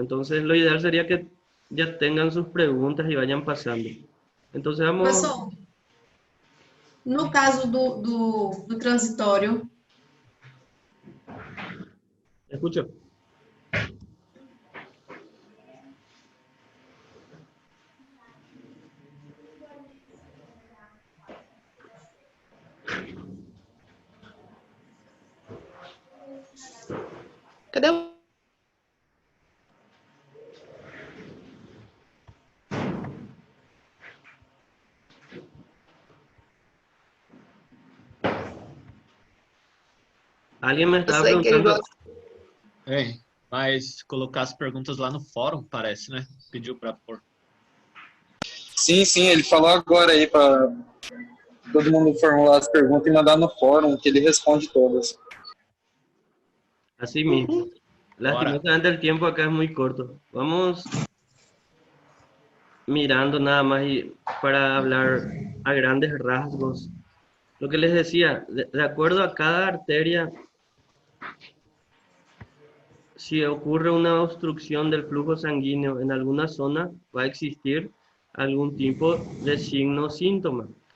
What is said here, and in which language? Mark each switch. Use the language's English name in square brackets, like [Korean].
[Spanish] Entonces, lo ideal sería que ya tengan sus preguntas y vayan pasando. Entonces, vamos... [Portuguese] Professor, no caso do transitório, [Spanish] Escucho. [Portuguese] Cadê o... Alguém me Eu estava sei que ele perguntando... gosta. Mas colocar as perguntas lá no fórum, parece, né? Pediu para pôr. Sim, sim, ele falou agora aí para todo mundo formular as perguntas e mandar no fórum, que ele responde todas. [Spanish] Así mismo. Lastimosamente el tiempo acá es muy corto. Vamos mirando nada más y para hablar a grandes rasgos. Lo que les decía, de acuerdo a cada arteria, si ocurre una obstrucción del flujo sanguíneo en alguna zona, va a existir algún tipo de signo o síntoma.